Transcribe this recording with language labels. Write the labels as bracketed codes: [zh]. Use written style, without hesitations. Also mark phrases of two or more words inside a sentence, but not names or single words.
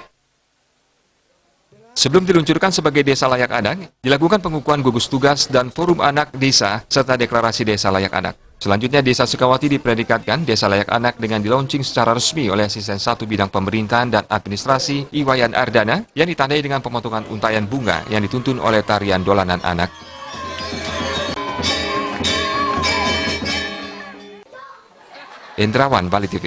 [id] Sebelum diluncurkan sebagai desa layak anak, dilakukan pengukuhan gugus tugas dan forum anak desa serta deklarasi desa layak anak. Selanjutnya Desa Sukawati dipredikatkan desa layak anak dengan dilaunching secara resmi oleh Asisten 1 Bidang Pemerintahan dan Administrasi Wayan Ardana yang ditandai dengan pemotongan untayan bunga yang dituntun oleh tarian dolanan anak. Indrawan, Bali TV.